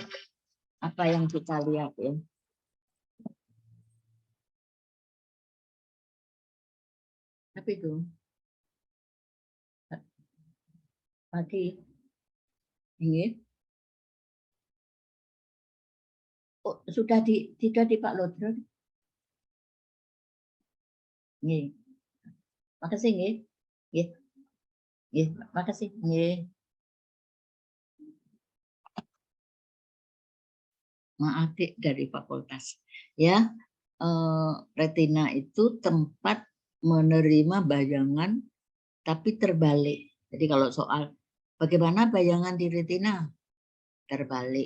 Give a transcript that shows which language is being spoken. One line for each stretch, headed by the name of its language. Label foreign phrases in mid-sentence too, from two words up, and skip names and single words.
Indonesian: Apa yang kita lihat ya? Apa itu? Pagi. Ini. Oh, sudah tidak di Pak Lodro.
Javanese: Nggih. Makasih nggih. Nggih. Nggih, makasih. Nggih.
Indonesian: Adik dari fakultas. Ya, retina itu tempat menerima bayangan tapi terbalik. Jadi kalau soal bagaimana bayangan di retina terbalik.